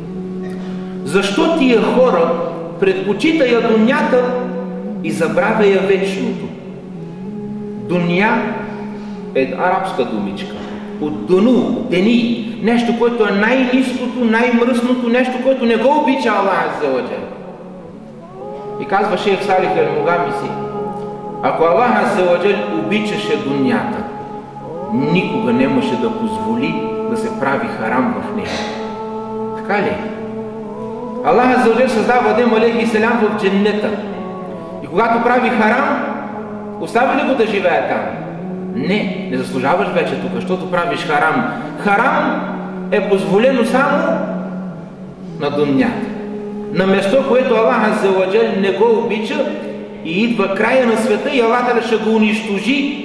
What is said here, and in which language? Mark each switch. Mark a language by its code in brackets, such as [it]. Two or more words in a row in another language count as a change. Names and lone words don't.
[bg] Защо тия хора предпочитая дунята и забравя вечното? Дуня е арабска думичка. От дуну, дени, нещо, което е най-ниското, най-мръсното, нещо, което не го обича Аллах Азза ва Джал. И казва шейх Салих ал-Мугамиси, ако [ar] الله عز وجل [bg] обичаше дунята, никога нямаше да позволи да се прави харам в нея. Така ли? [ar] الله عز وجل [bg] създава Адем [ar] عليه السلام [bg] в дженнета. И когато прави харам, остави ли го да живее там? Не заслужаваш вече тук, защото правиш харам. Харам е позволено само на дунята. На место, което [ar] الله عز وجل [bg] не го обича и идва края на света и [ar] الله تعالى [bg] ще го унищожи.